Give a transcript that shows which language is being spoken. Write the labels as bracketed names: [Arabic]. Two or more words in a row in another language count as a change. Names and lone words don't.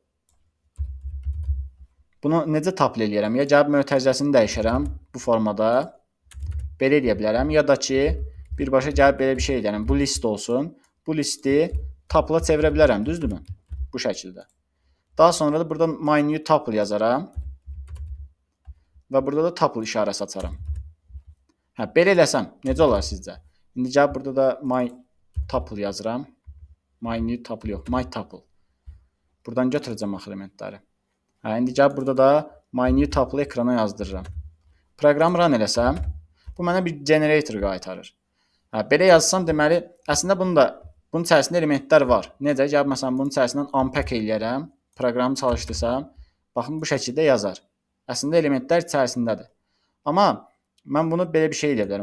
[Azerbaijani] Bunu necə tuple eləyərəm? Ya gəlib mötərizəsini dəyişərəm bu formada. Belə eləyə bilərəm. Ya da ki, birbaşa gəlib belə bir şey edərəm. Bu list olsun. Bu listi tuple-a çevirə bilərəm, düzdürmü? Bu şəkildə. Daha sonra da burada [English] my new tuple [Azerbaijani] yazaram. Və burada da tuple işarəsi açaram. Belə eləsəm, necə olar sizcə? İndi gəlib burada da [English] my tuple [Azerbaijani] yazıram. [English] My new tuple yox, my tuple. [Azerbaijani] Buradan götürəcəm axı elementləri. İndi gəlib burada da [English] my new tuple [Azerbaijani] ekrana yazdırıram. Proqramı run eləsəm, bu mənə bir generator qaytarır. Belə yazsam, deməli, əslində bunun içərisində elementlər var. Necə? Gəlib məsələn bunun içərisindən unpack eləyərəm, proqramı çalışdırsam, baxın bu şəkildə yazar. Əslində elementlər içərisindədir. Amma mən bunu belə bir şey edə bilərəm.